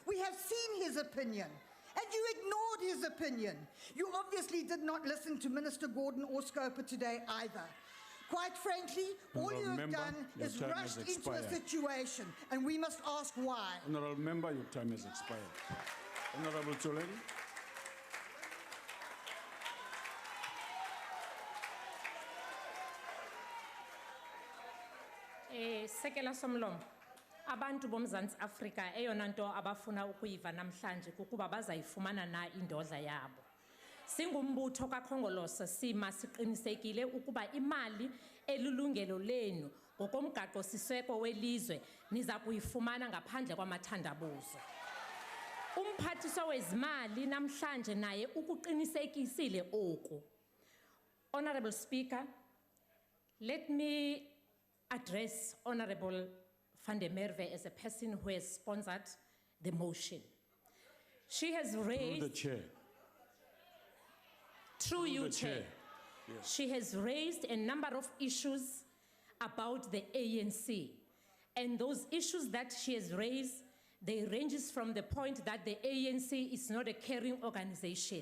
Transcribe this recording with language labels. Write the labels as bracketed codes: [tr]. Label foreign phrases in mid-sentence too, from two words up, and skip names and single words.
[en] We have seen his opinion, And you ignored his opinion. You obviously did not listen to Minister Gordon Oscoper today either. Quite frankly, all you have Member, done your is time has rushed into a expired. situation, and we must ask why. Honorable Member, your time has expired. Honorable Tsoleng. [xh] Sekela Somlomo, abantu boMzantsi Afrika eyona nto abafuna ukuyiva namhlanje kukuba bazayifumana na indodla yabo. Singumbutho kaKhongolose sima siqinisekile ukuba imali elulungelo lenu ngokomgaqo siseko welizwe niza kuyifumana ngaphandle kwamathandabuzo. Umphathiswa wezimali namhlanje naye ukuqinisekisile oku. [en] Honorable Speaker, let me address Honorable van der Merwe as a person who has sponsored the motion. She has raised... Through the chair. Through you, the Chair. Yes. She has raised a number of issues about the ANC. And those issues that she has raised, they ranges from the point that the ANC is not a caring organization.